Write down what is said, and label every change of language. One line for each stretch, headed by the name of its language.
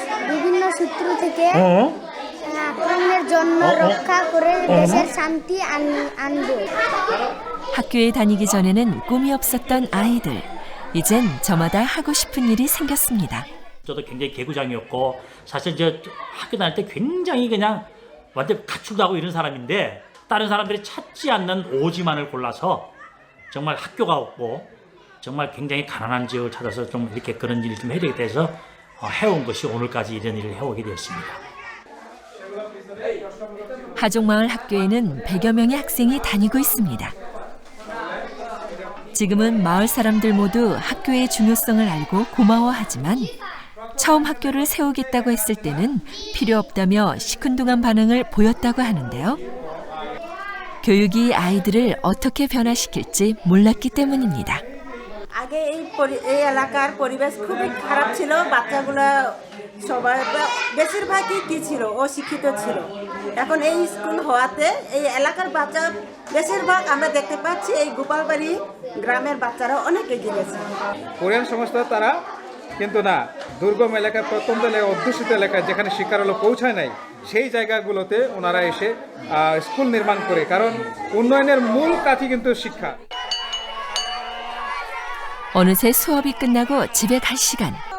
Bangla: বিভিন্ন সূত্র থেকে আক্রমণের জন্য রক্ষা করে দেশের শান্তি আনবো
Korean: 학교에 다니기 전에는 꿈이 없었던 아이들. 이젠 저마다 하고 싶은 일이 생겼습니다. 저도 굉장히 개구장이었고 사실 저 학교 다닐 때 굉장히 그냥 완전 가출도 하고 이런 사람인데 다른 사람들이 찾지 않는 오지만을 골라서 정말 학교가 없고 정말 굉장히 가난한 지역을 찾아서 좀 이렇게 그런 일을 좀 해야 되겠다 해서 해온 것이 오늘까지 이런 일을 해오게 되었습니다. 하종마을 학교에는 100여 명의 학생이 다니고 있습니다. 지금은 마을 사람들 모두 학교의 중요성을 알고 고마워하지만 처음 학교를 세우겠다고 했을 때는 필요 없다며 시큰둥한 반응을 보였다고 하는데요. 교육이 আই들을 어떻게 변화시킬지 몰랐기 때문입니다.
Bangla: আগে এই এলাকার পরিবেশ খুবই খারাপ ছিল বাচ্চাগুলো সবাই বেশিরভাগই কি ছিল অশিক্ষিত ছিল এখন এই স্কুল হওয়াতে এই এলাকার বাচ্চা বেশিরভাগ আমরা দেখতে পাচ্ছি এই গোপালবাড়ি গ্রামের বাচ্চারা অনেক এগিয়ে গেছে কোরিয়ান সমস্ত তারা কিন্তু না দুর্গম এলাকায় প্রত্যন্ত এলাকায় অধ্যুষিত এলাকায় যেখানে শিক্ষার আলো পৌঁছায় নাই সেই জায়গাগুলোতে ওনারা এসে স্কুল নির্মাণ করে কারণ উন্নয়নের মূল কাঠই কিন্তু শিক্ষা
Korean: 어느새 수업이 끝나고 집에 갈 시간.